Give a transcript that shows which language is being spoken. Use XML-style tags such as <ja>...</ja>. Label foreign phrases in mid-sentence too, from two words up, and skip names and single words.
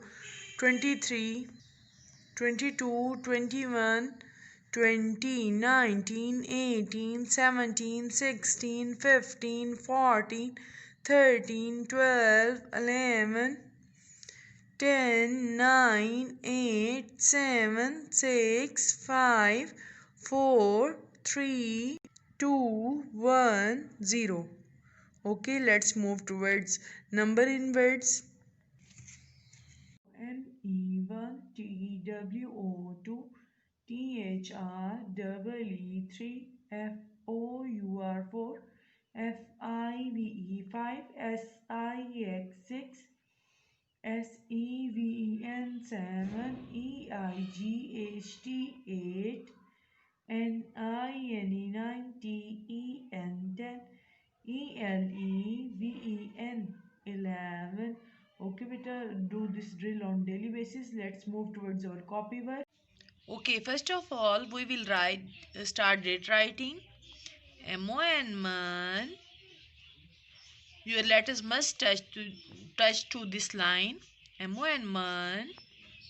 <en>23, 22, 21, 20, 19, 18, 17, 16, 15, 14, 13, 12, 11, 10, 9, 8, 7, 6, 5, 4, 3, 2, 1, 0. Okay, let's move towards number in words. N-E-1-T-W-O-2 T-H-R-E-E-3 F-O-U-R-4 F-I-V-E-5 S-I-X-6 S-E-V-E-N-7 E-I-G-H-T-8 N-I-N-E-9 T-E-N-10 E-L-E-V-E-N 11. Okay, beta, do this drill on daily basis. Let's move towards our copy work. Okay, first of all, we will start date writing. M-O-N. Your letters must touch to this line.</en>